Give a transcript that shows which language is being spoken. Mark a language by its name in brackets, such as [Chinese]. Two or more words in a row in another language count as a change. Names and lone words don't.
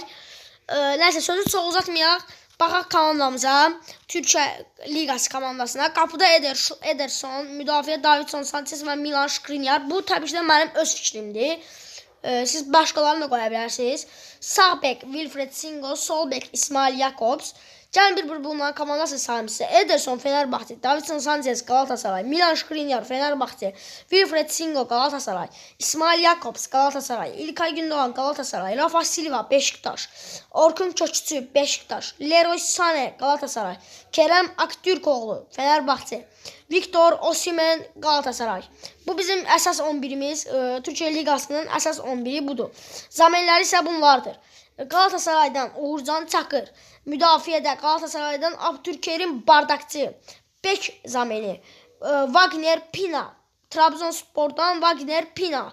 [Azerbaijani] Nəysə, sözü çox uzatmayaq. Baxaq komandamıza, Türkiyə Liqası komandasına. Qapıda Ederson, müdafiə Davidson Sanchez və Milan Skriniar. Bu təbii ki də mənim öz fikrimdir. Siz başqalarını da qoya bilərsiniz. Sağ bek Wilfred Singo, sol bek İsmail Jakobs. Gəlin bir bunların komandası sayım sizə. Ederson Fenerbahçe, Davidson Sanchez Galatasaray, Milan Skriniar Fenerbahçe, Wilfred Singo Galatasaray, İsmail Jakobs Galatasaray, İlkay Gündoğan Galatasaray, Rafa Silva Beşiktaş, Orkun Kökçü Beşiktaş, Leroy Sané Galatasaray, Kerem Aktürkoğlu Fenerbahçe, Victor Osimhen Galatasaray. Bu bizim əsas 11'imiz. Türkiyə Liqasının əsas 11'i budur. Zamenləri isə bunlardır. Galatasaraydan Uğurcan Çakır, müdafiədə Galatasaraydan Abdülkerim Bardakçı, bek zameni Wagner Pina, Trabzonspordan Wagner Pina.